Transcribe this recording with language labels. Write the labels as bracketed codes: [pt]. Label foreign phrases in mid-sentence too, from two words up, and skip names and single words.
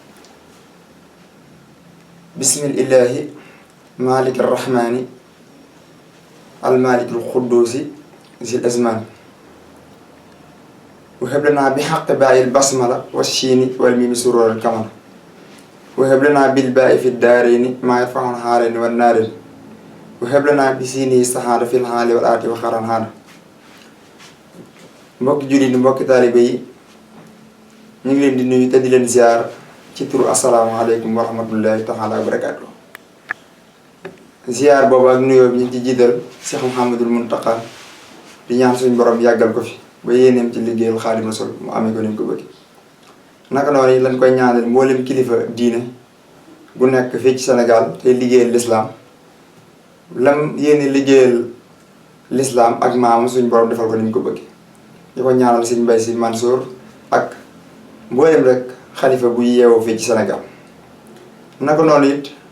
[ar] بسم الله مالك الرحمن المالك القدوس ذي الأزمان وهب لنا بحق باء البسملة والشين والميم سرور الكمال وهب لنا بالباء في الدارين ما يرفع الحارين والنارين وهب لنا بسينه السحار في الحال والآت وخير الحال [wo] mbokki jullit yi mbokki taalibe yi ñu ngi leen di nuyu te di leen ziar ci turu [ar] السلام عليكم ورحمة الله تعالى وبركاته [wo] ziar boobu ak nuyoo bi ñu ngi ci jiital Cheikh Mouhamadul Muntaqa di ñaan suñu borom yàggal ko fi ba yéeneem ci liggéeyal Xaadimu Rasuul mu amee ko ni mu ko bëgg naka noonu lañ koy ñaanal mboolem kilifa diine gu nekk fii ci Sénégal tey liggéeyal lislaam lam yéene liggéeyal lislaam ak maamu suñu borom defal ko ni mu ko bëgg di ko ñaanal Sëriñ Mbay Si Mansour ak mboolem rek xalifa bu yeewoo fii ci Sénégal naka noonu it